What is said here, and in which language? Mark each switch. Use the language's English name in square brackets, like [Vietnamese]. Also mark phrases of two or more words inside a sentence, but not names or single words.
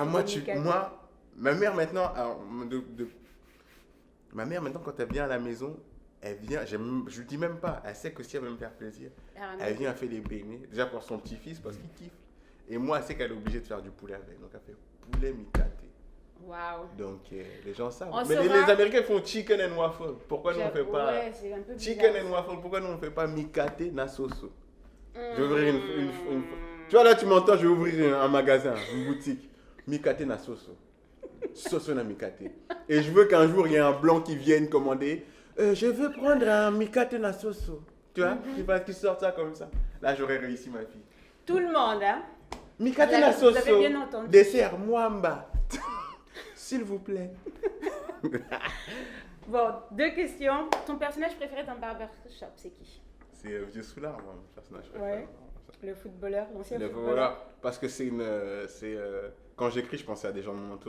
[French] Ma mère maintenant, quand elle vient à la maison, elle vient, je lui dis même pas, elle sait que si elle veut me faire plaisir, elle vient, elle fait des beignets, déjà pour son petit-fils parce qu'il kiffe. Et moi, elle sait qu'elle est obligée de faire du poulet avec. Donc, elle fait poulet mi-kate. Waouh. Donc, les gens savent. Mais les Américains font [English] chicken and waffle. [French] Pourquoi nous on ne fait pas c'est un peu [English] chicken and waffle? [French] Pourquoi nous on ne fait pas [Lingala] mi-kate na soso? [French] Je vais ouvrir une... Tu vois, là, tu m'entends, je vais ouvrir un magasin, une boutique. [Lingala] Mi-kate na soso. Soso na mi-kate. [French] Et je veux qu'un jour, il y ait un blanc qui vienne commander. Je veux prendre un [Lingala] mi-kate na soso. [French] Tu vois, il faut qu'il sorte ça comme ça. Là, j'aurais réussi, ma fille. Tout le monde, hein? [Lingala] Mi-kate na soso. [French] Vous avez bien entendu. Dessert mwamba. S'il vous plaît. Bon, 2 questions. Ton personnage préféré dans Barbershop, c'est qui? C'est Vieux Soulard, moi, mon personnage préféré. Ouais. Le footballeur, l'ancien footballeur. Voilà, parce que quand j'écris, je pensais à des gens de mon entourage.